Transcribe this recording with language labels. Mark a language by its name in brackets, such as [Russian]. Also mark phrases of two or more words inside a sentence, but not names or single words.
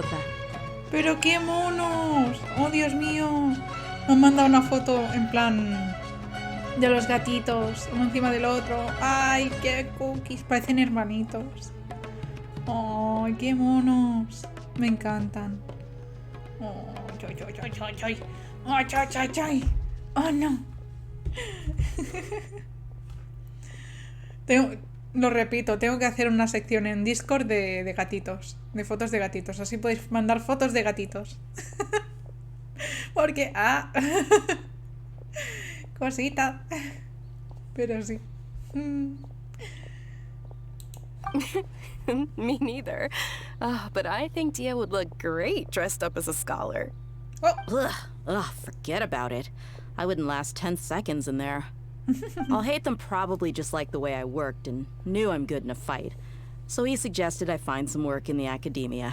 [Spanish] ¡Pero qué monos! ¡Oh, Dios mío! Me han mandado una foto en plan de los gatitos, uno encima del otro. ¡Ay, qué cookies! Parecen hermanitos. ¡Ay, qué monos! Me encantan. ¡Oh, choy, choy, choy, choy, choy! ¡Oh, choy, choy, choy! ¡Oh, no! Lo repito, tengo que hacer una sección en Discord de gatitos, de fotos de gatitos. Así podéis mandar fotos de gatitos. Porque, cosita. Pero sí. [English] Me neither. But I think Dia would look great dressed up as a scholar. Oh. Ugh, forget about it. I wouldn't last 10 seconds in there. I'll hate them probably just like the way I worked and knew I'm good in a fight. So he suggested I find some work in the academia.